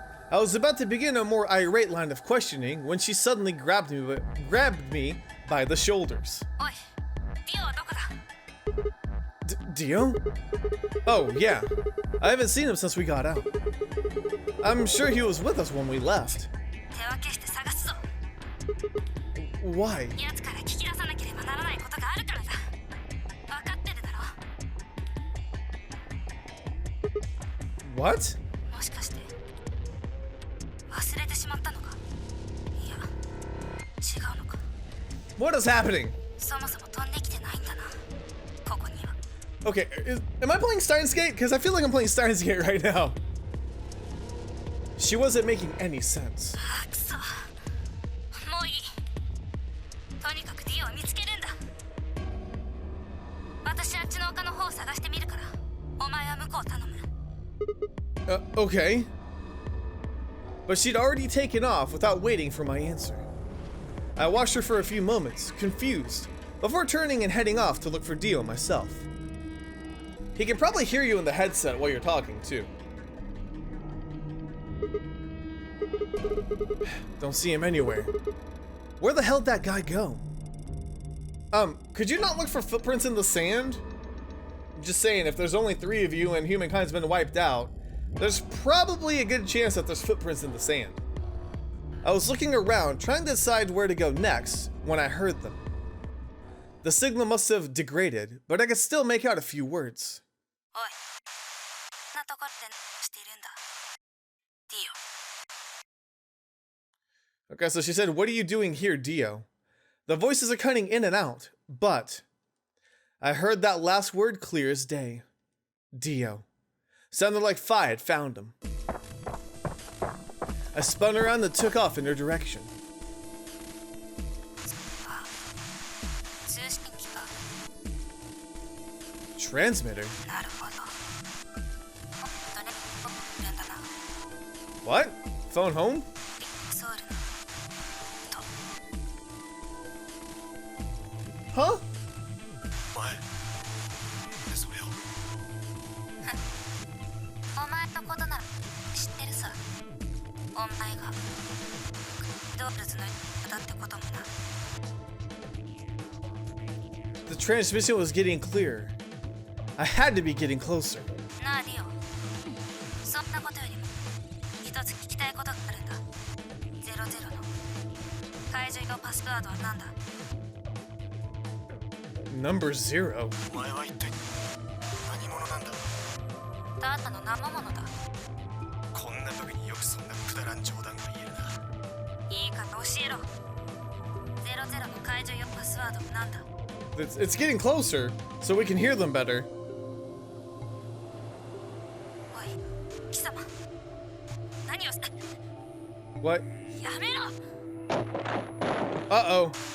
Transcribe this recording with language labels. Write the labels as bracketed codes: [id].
[en] I was about to begin a more irate line of questioning when she suddenly grabbed me by the shoulders. [ja] おい、ディオはどこだ？ [en] Dio? Oh, yeah. I haven't seen him since we got out. I'm sure he was with us when we left. [ja] 手分けして探すぞ。 [en] Why? [ja] 奴から聞き出さなければならないことがあるからだ。分かってるだろ？ [en] What? [ja] もしかして忘れてしまったのか？いや、違うのか。 [en] What is happening? [ja] そもそも飛んできてないんだな。ここには。 [en] Okay, am I playing Steins Gate? Because I feel like I'm playing Steins Gate right now. She wasn't making any sense. [ja] あ、くそ。もういい。とにかくディオを見つけるんだ。私あっちの丘の方を探してみるから、お前は向こうを頼む。 [en] Okay. But she'd already taken off without waiting for my answer. I watched her for a few moments, confused, before turning and heading off to look for Dio myself. He can probably hear you in the headset while you're talking, too. Don't see him anywhere. Where the hell did that guy go? Could you not look for footprints in the sand? Just saying, if there's only 3 of you and humankind's been wiped out, there's probably a good chance that there's footprints in the sand. I was looking around, trying to decide where to go next, when I heard them. The signal must have degraded, but I could still make out a few words. [ja] おい、こんなとこって何しているんだ？ディオ。 [en] Okay, so she said, "What are you doing here, Dio?" The voices are cutting in and out, but I heard that last word clear as day. Dio. Sounded like Phi had found him. I spun around and took off in her direction. [ja] 通信機か。 [en] Transmitter? [ja] なるほど。本当にいるんだな。 [en] What? Phone home? [ja] ソウルのと。 Huh? お前それをお前のことなら知ってるさ。お前がドールズのだってこともな。 [en] The transmission was getting clearer. I had to be getting closer. [ja] なあディオ。そんなことよりも一つ聞きたいことがあるんだ。00の解除用パスワードは何だ？ [en] Number 0? [ja] お前は一体何者なんだ？あなたの生ものだ。こよくそんなくだらん冗談が言えるな。いいか教えろ。 00の解除用パスワードなんだ。 [en] It's getting closer, so we can hear them better. [ja] おい、貴様。何をして。 [en] What? [ja] やめろ。 Uh-oh.